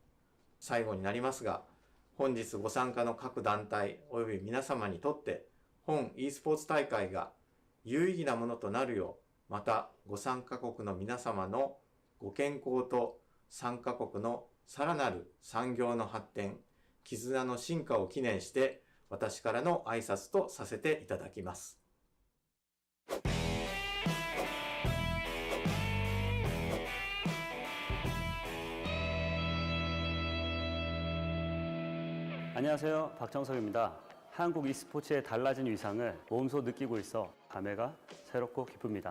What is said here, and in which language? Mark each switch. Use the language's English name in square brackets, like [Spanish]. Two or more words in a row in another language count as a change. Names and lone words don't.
[Japanese] 最後になりますが、本日ご参加の各団体及び皆様にとって本 e スポーツ大会が有意義なものとなるよう、またご参加国の皆様のご健康と参加国のさらなる産業の発展、絆の進化を記念して私からの挨拶とさせていただきます。 [Korean] 안녕하세요. 박정석입니다. 한국 e스포츠의 달라진 위상을 몸소 느끼고 있어 감회가 새롭고 기쁩니다.